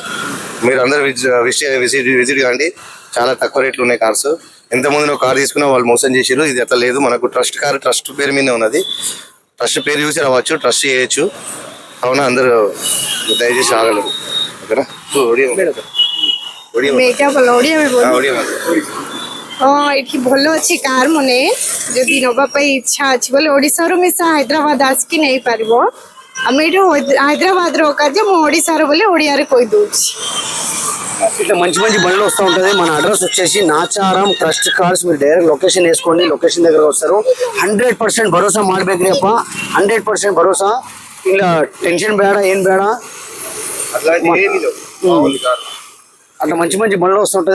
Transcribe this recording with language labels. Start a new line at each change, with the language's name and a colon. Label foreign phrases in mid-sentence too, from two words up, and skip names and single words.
Telugu: మీరు అందరూ విజిట్ కాండి. చాలా తక్కువ రేట్లు ఉన్నాయి కార్స్. ఎంతమంది కార్ తీసుకున్నా వాళ్ళు మోసం చేసారు. ఇది అట్లా లేదు. మనకు ట్రస్ట్ కార్ ట్రస్ట్ పేరు మీద ఉన్నది. ట్రస్ట్ పేరు చూసి రావచ్చు, ట్రస్ట్ చేయొచ్చు. అవునా, అందరూ దయచేసి ఆగలరు. ఓకేనా?
Odia: ଏଠି ଭଲ ଅଛି କାର ମାନେ ଯଦି ନବା ପାଇଁ ଇଚ୍ଛା ଅଛି ବୋଲେ ଓଡ଼ିଶାରୁ ମିଶା ହାଇଦ୍ରାବାଦ ଆସିକି ନେଇପାରିବ। ଆମେ ଏଇଠି ହାଇଦ୍ରାବାଦର କାର୍ଯ୍ୟ ମୁଁ ଓଡ଼ିଶାର ବୋଲି ଓଡ଼ିଆରେ କହିଦେଉଛି।
Telugu: ఇట్లా మంచి మంచి బండ్లు వస్తూ ఉంటుంది. మన అడ్రస్ వచ్చేసి నాచారం ట్రస్ట్ కార్స్. మీరు
English: direct location
Telugu: వేసుకోండి, లొకేషన్ దగ్గర వస్తారు. 100% భరోసా
Kannada: ಮಾಡಬೇಕ್ರಿ ಅಪ್ಪ.
Telugu: 100% భరోసా. ఇలా టెన్షన్ ಬೇಡ, ఏం ಬೇಡ. అట్లా మంచి మంచి బండ్లు వస్తుంటుంది.